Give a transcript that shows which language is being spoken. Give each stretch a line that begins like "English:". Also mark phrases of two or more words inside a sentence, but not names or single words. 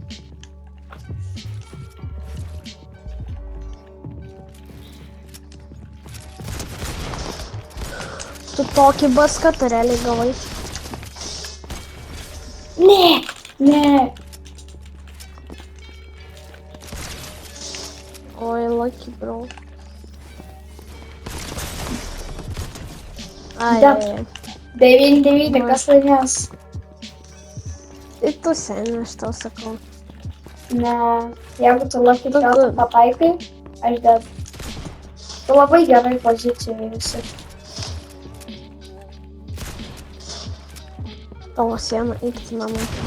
Lithuanian: Tu tokį baskatą realiai gavai. Ne. Oi,
English: lucky, bro. Ai, Bet- ai, ai.
Lithuanian: 9, kas laimės? Tai tu seniai, aš tau sakau. Ne, jeigu tu lucky Tu- shotą pataikai, aš dead. Tu labai gerai pozicijoje esi. Tavo siena, eikti namo.